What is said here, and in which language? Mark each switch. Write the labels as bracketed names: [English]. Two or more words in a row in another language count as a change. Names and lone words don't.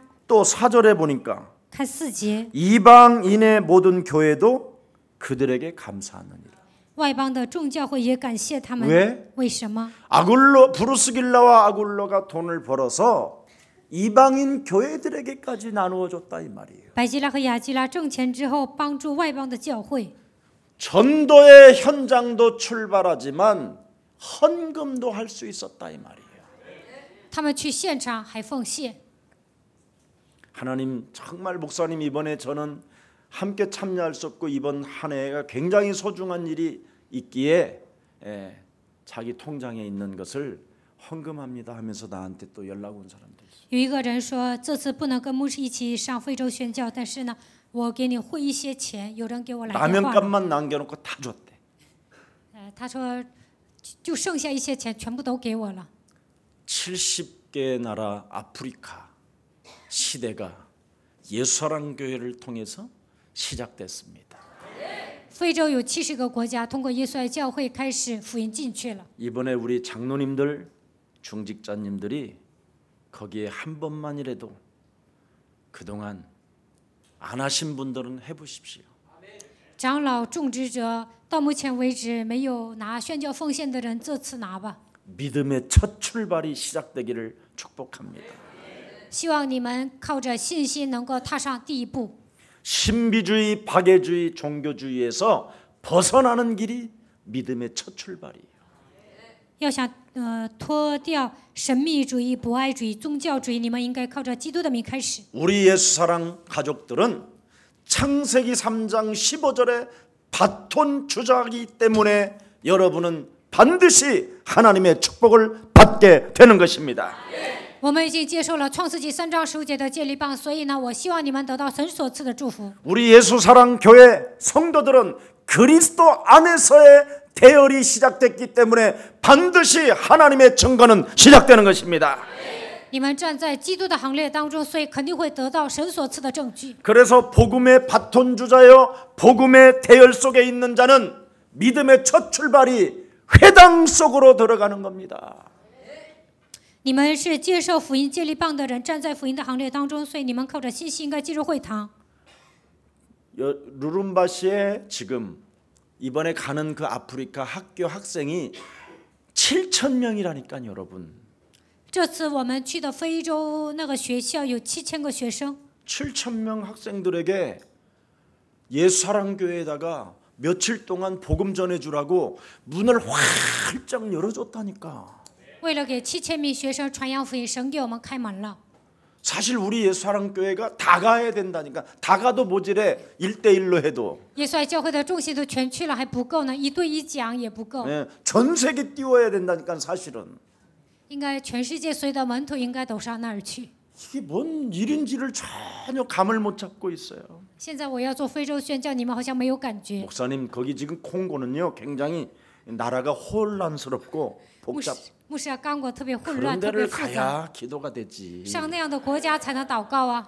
[Korean] 또 4절에 보니까 [Chinese] 看4节， [Korean] 이방인의 모든 교회도 그들에게 감사하느니라. [Chinese] 外邦的众教会也感谢他们。 [Korean] 왜? [Chinese] 为什么？ [Korean] 아굴로 브루스길라와 아굴로가 돈을 벌어서 이방인 교회들에게까지 나누어 줬다 이 말이에요. [Chinese] 百基拉和雅基拉挣钱之后，帮助外邦的教会。 [Korean] 전도의 현장도 출발하지만 헌금도 할 수 있었다 이 말이에요. [Chinese] 他们去现场还奉献。 [Korean] 하나님 정말 목사님 이번에 저는 함께 참여할 수 없고 이번 한 해가 굉장히 소중한 일이 있기에 자기 통장에 있는 것을 헌금합니다 하면서 나한테 또 연락 온 사람들 있어요. [Chinese] 有一个人说，这次不能跟牧师一起上非洲宣教，但是呢，我给你汇一些钱。有人给我来电话了， [Korean] 라면값만 남겨놓고 다 줬대. [Chinese] 他说就剩下一些钱，全部都给我了。 [Korean] 70개 나라 아프리카 시대가 예수사랑 교회를 통해서 시작됐습니다. [Chinese] 非洲有70个国家，通过耶稣爱教会开始福音进去了。 [Korean] 이번에 우리 장로님들, 중직자님들이 거기에 한 번만이라도 그동안 안 하신 분들은 해보십시오. [Chinese] 长老种植者到目前为止没有拿宣教奉献的人，这次拿吧。 [Korean] 믿음의 첫 출발이 시작되기를 축복합니다. [Chinese] 希望你们靠着信心能够踏上第一步。 [Korean] 신비주의, 박애주의, 종교주의에서 벗어나는 길이 믿음의 첫 출발이에요. [Chinese] 要想脱掉神秘主义、博爱主义、宗教主义，你们应该靠着基督的名开始。 [Korean] 우리 예수사랑 가족들은 창세기 3장 15절에 바톤 주자이기 때문에 여러분은 반드시 하나님의 축복을 받게 되는 것입니다. [Chinese] 我们已经接受了创世纪3章15节的接力棒，所以呢，我希望你们得到神所赐的祝福。 [Korean] 우리 예수사랑 교회 성도들은 그리스도 안에서의 대열이 시작됐기 때문에 반드시 하나님의 증거는 시작되는 것입니다. [Chinese] 你们站在基督的行列当中，所以肯定会得到神所赐的证据。 [Korean] 그래서 복음의 바톤 주자여 복음의 대열 속에 있는 자는 믿음의 첫 출발이 회당 속으로 들어가는 겁니다. [Chinese] 你们是接受福音接力棒的人，站在福音的行列当中，所以你们靠着信心应该进入会堂。 [Korean] 루룸바시에 지금 이번에 가는 그 아프리카 학교 학생이 7,000명이라니까요, 여러분. [Chinese] 这次我们去的非洲那个学校有7000个学生， [Korean] 7,000명 학생들에게 예수사랑교회에다가 며칠 동안 복음 전해주라고 문을 활짝 열어줬다니까. [Chinese] 为了给7000名学生传扬福音，神给我们开门了。 [Korean] 사실 우리 예수사랑교회가 다 가야 된다니까. 다 가도 모질해. 1대1로 해도. [Chinese] 耶稣爱教会的众信徒全去了还不够呢，一对一讲也不够， [Korean] 예, 전 세계 띄워야 된다니까 사실은. [Chinese] 应该全世界所有的门徒应该都上那儿去。 [Korean] 이게 뭔 일인지를 전혀 감을 못 잡고 있어요. [Chinese] 现在我要做非洲宣教，你们好像没有感觉。 [Korean] 목사님 거기 지금 콩고는요 굉장히 나라가 혼란스럽고 복잡. [Chinese] 牧师啊，刚果特别混 [Korean] 그런 [Chinese] 乱，特别 [Korean] 데를 [Chinese] 复杂， [Korean] 가야 기도가 되지. [Chinese] 上那样的国家才能祷告啊。